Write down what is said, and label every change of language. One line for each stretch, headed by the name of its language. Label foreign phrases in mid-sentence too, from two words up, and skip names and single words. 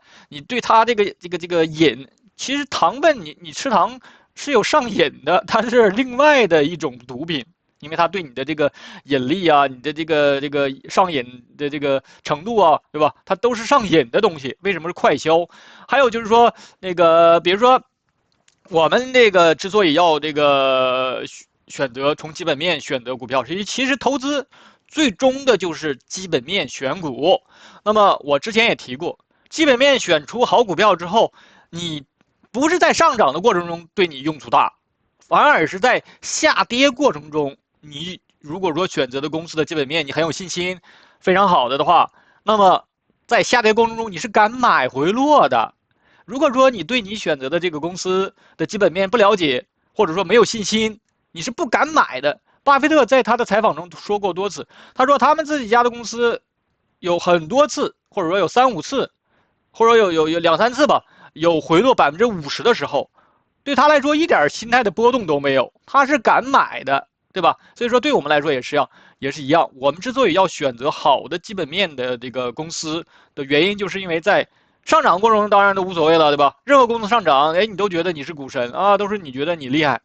Chinese: 你對它這個癮，其實糖分你吃糖是有上癮的，它是另外的一種毒品。因為它對你的這個引力啊，你的這個上癮的這個程度啊，對吧？它都是上癮的東西。為什麼是快消？還有就是說，那個比如說，我們這個之所以要這個選擇從基本面選擇股票，其實投資最終的就是基本面選股。那麼我之前也提过，基本面選出好股票之後，你不是在上漲的过程中对你用处大，反而是在下跌過程中，你如果说選擇的公司的基本面你很有信心，非常好的话，那麼在下跌过程中你是敢買回落的。如果说你对你選擇的这個公司的基本面不了解，或者說沒有信心，你是不敢買的。巴菲特在他的採訪中說過多次，他說他們自己家的公司有很多次，或者說有3、5次，或者有2、3次吧，有回落50% 的時候，對他來說一點心態的波動都沒有，他是敢買的，對吧？所以說對我們來說也是一樣。我們之所以要選擇好的基本面的這個公司的原因，就是因為在上漲過程中當然都無所謂了，對吧？任何公司上漲，哎，你都覺得你是股神啊，都是你覺得你厲害。